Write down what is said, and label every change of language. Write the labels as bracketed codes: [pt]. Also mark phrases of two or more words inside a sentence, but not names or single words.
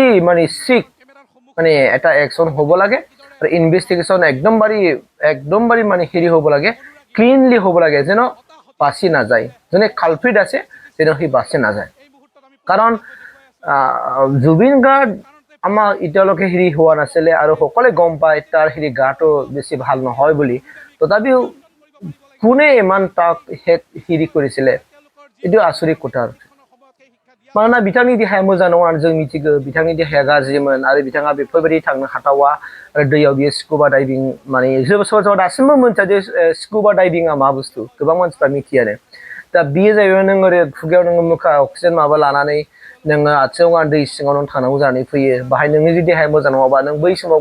[as] মানে ষ্ট্ৰিক মানে এটা একশ্যন হ'ব লাগে আৰু ইনভেষ্টিগেশ্যন একদমবাৰী মানে হেৰি হ'ব লাগে ক্লিনলি হ'ব লাগে যেন বাচি নাযায় যোনে কালপ্ৰিট আছে যেন সি বাচি নাযায় কাৰণ জুবিন গাৰ্গ আমাৰ এতিয়ালৈকে হেৰি হোৱা নাছিলে আৰু সকলোৱে গম পায় তাৰ হেৰি গাটো বেছি ভাল নহয় বুলি তথাপিও কোনে ইমান তাক হেৰি কৰিছিলে এইটো আচৰিত কথা [brx] मानोना बिथांनि देहाया मोजां नङा जों मिथिगौ बिथांनि देहाया गाज्रिमोन आरो बिथाङा बेफोरबायदि थांनो हाथावा आरो दैयाव बियो [en] scuba diving [brx] माने सोरबा दासिमबो मोनथिया जे स्कुबा डाइभिंआ मा बुस्थु गोबां मानसिफ्रा मिथियानो दा बियो जाहैबाय नों ओरै खुगायाव नोङो मुखा अक्सिजेन माबा लानानै नोङो आथिङाव दै सिङाव नों थांनांगौ जानानै फैयो बाहाय नोंनि जुदि देहाया मोजां नङाबा नों बै समाव